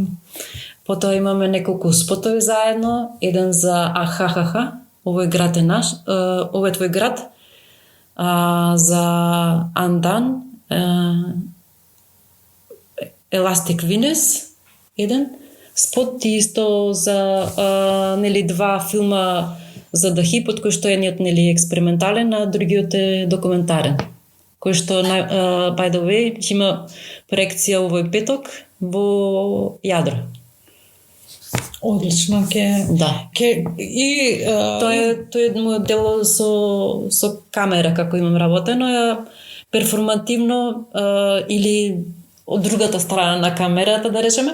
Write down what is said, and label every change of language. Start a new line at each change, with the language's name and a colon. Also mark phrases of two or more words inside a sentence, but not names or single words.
Macedonian: Потоа имаме неколку спотови заедно, еден за Ахахаха, овој град е наш, овој е твој град, за Андан, Elastic Venus, еден спот и исто за нели два филма за The Hip, од кој што едниот нели е експериментален, а другиот е документарен. Кој што,
English: by the way,
Macedonian: ќе има проекција овој петок во Јадро. Одлично, Да. Тоа е мојот дело со камера, како имам работено, е перформативно или од другата страна на камерата, да речеме.